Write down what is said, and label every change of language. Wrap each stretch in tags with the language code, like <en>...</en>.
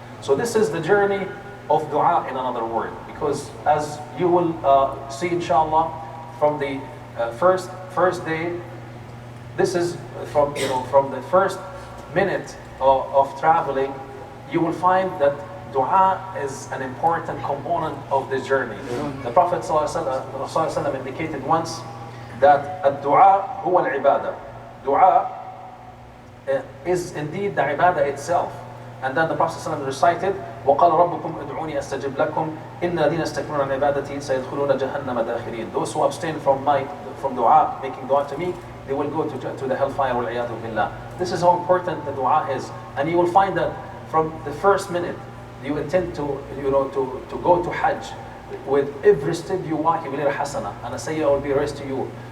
<en>So this is the journey of dua, in another word, because as you will see, inshallah, from the first day, this is from the first minute of traveling, you will find that dua is an important component of this journey. The Prophet ﷺ indicated once that</en> <ar>ad-du'a huwa al-ibadah.</ar> <en>Dua is indeed the ibadah itself. And then the Prophet ﷺ recited,</en> <ar>وَقَالَ رَبُّكُمْ اُدْعُونِي أَسْتَجِبْ لَكُمْ إِنَّ الَّذِينَ يَسْتَكْبِرُونَ عَنْ عِبَادَتِي سَيَدْخُلُونَ جَهَنَّمَ دَاخِرِينَ.</ar> <en>Those who abstain from dua, making dua to me, they will go to the hellfire,</en> <ar>وَالْعِيَاذُ بِاللَّهِ.</ar> <en>This is how important the dua is. And you will find that from the first minute you intend to go to Hajj, with every step you walk, you will hear hasana, and a sayyah will be raised to you.</en>